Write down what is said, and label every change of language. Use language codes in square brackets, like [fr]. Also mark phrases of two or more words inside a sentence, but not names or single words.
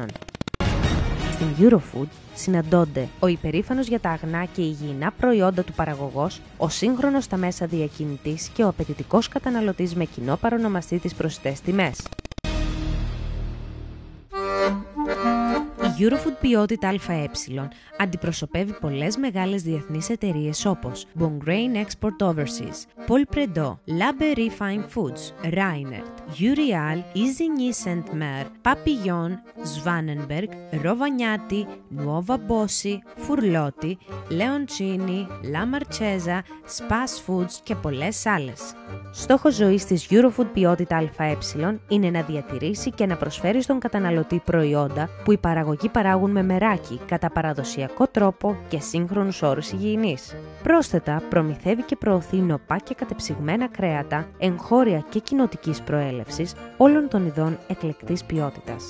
[el] Στην Eurofood συναντώνται ο υπερήφανος για τα αγνά και υγιεινά προϊόντα του παραγωγός, ο σύγχρονος στα μέσα διακινητής και ο απαιτητικός καταναλωτής με κοινό παρονομαστή τις προσιτές τιμές. Η Eurofood Ποιότητα ΑΕ αντιπροσωπεύει πολλές μεγάλες διεθνείς εταιρείες όπως Bongrain Export Overseas, Paul Predot, La Berry Fine Foods, Reinert, Urial, Isigny Saint-Mer, Papillon, Svanenberg, Rovagnati, Nuova Bossi, Furlotti, Leoncini, La Marchesa, Spas Foods και πολλές άλλες. Στόχος ζωής της Eurofood Ποιότητα ΑΕ είναι να διατηρήσει και να προσφέρει στον καταναλωτή προϊόντα που οι παραγωγοί παράγουν με μεράκι, κατά παραδοσιακό τρόπο και σύγχρονους όρους υγιεινής. Πρόσθετα, προμηθεύει και προωθεί νοπά και κατεψυγμένα κρέατα, εγχώρια και κοινοτικής προέλευσης όλων των ειδών εκλεκτής ποιότητας.